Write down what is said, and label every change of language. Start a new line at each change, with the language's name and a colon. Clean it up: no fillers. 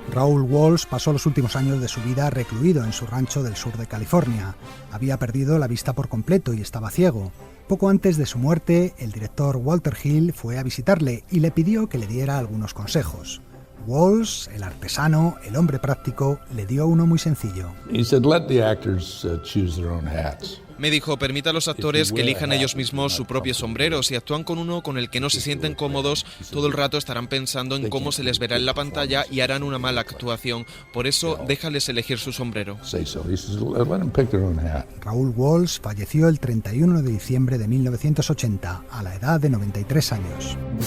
Spanish: Raoul Walsh pasó los últimos años de su vida recluido en su rancho del sur de California. Había perdido la vista por completo y estaba ciego. Poco antes de su muerte, el director Walter Hill fue a visitarle y le pidió que le diera algunos consejos. Walsh, el artesano, el hombre práctico, le dio uno muy sencillo.
English: He said, "Let the actors choose their own hats."
Spanish: Me dijo, permita a los actores que elijan ellos mismos su propio sombrero. Si actúan con uno con el que no se sienten cómodos, todo el rato estarán pensando en cómo se les verá en la pantalla y harán una mala actuación. Por eso, déjales elegir su sombrero. Raoul Walsh falleció el 31 de diciembre de 1980, a la edad de 93 años.